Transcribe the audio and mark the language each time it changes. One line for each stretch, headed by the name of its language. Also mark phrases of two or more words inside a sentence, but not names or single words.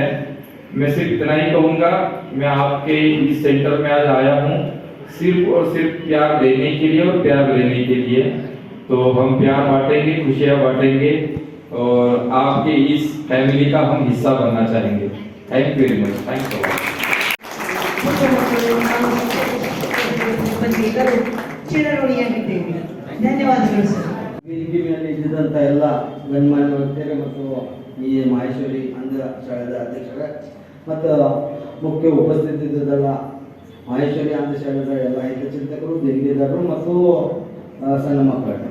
Hindi: मैं सिर्फ इतना ही कहूंगा, मैं आपके इस सेंटर में आज आया हूँ सिर्फ और सिर्फ प्यार देने के लिए और प्यार लेने के लिए। तो हम प्यार बांटेंगे, खुशियाँ बांटेंगे और आपके इस फैमिली का हम हिस्सा बनना चाहेंगे।
English: thank you very much. thank you.
Kannada: ಧನ್ಯವಾದಗಳು ಸರ್. ವೇದಿಕೆ ಮೇಲೆ ಇದ್ದಂಥ ಎಲ್ಲ ಗಣ್ಯಮಾನ್ಯ ವ್ಯಕ್ತಿಯರೇ ಮತ್ತು ಈ ಮಹೇಶ್ವರಿ ಅಂಧ ಶಾಲೆಯ ಅಧ್ಯಕ್ಷರೇ ಮತ್ತು ಮುಖ್ಯ ಉಪಸ್ಥಿತಿದ್ದಲ್ಲ ಮಹೇಶ್ವರಿ ಅಂಧ ಶಾಲೆಯ ಎಲ್ಲ ಹಿತಚಿಂತಕರು, ದೇಣಿಗೆದಾರರು ಮತ್ತು ಸಣ್ಣ ಮಕ್ಕಳು.